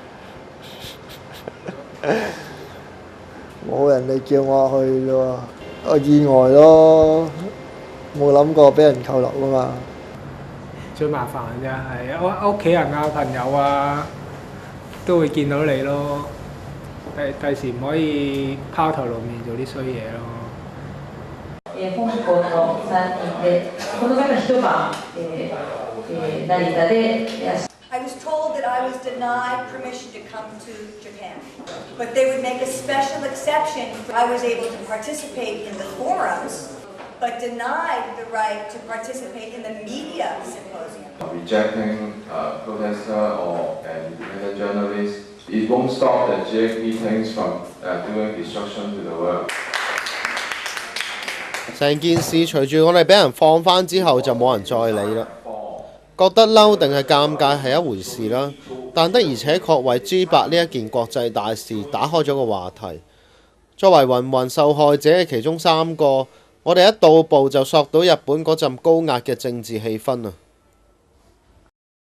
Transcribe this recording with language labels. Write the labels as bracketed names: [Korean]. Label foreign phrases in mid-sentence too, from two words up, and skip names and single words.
[Cantonese] 冇人哋叫我去啫喎，我意外咯，冇諗過俾人扣留㗎嘛。最麻煩嘅係屋企人啊、朋友啊，都會見到你咯。第時唔可以拋頭露面做啲衰嘢咯。 [Japanese] 本校の3人でこの方一晩成田で。 [English] I was told that I was denied permission to come to Japan, but they would make a special exception. I was able to participate in the forums, but denied the right to participate in the media symposium. Rejecting protester or independent journalists, it won't stop the GAP things from doing destruction to the world. [Cantonese] 成件事隨住我哋俾人放返之後，就冇人再理啦。覺得嬲定係尷尬係一回事啦，但的而且確為 G8 呢一件國際大事打開咗個話題。作為芸芸受害者嘅其中3個，我哋一到埗就索到日本嗰陣高壓嘅政治氣氛啊！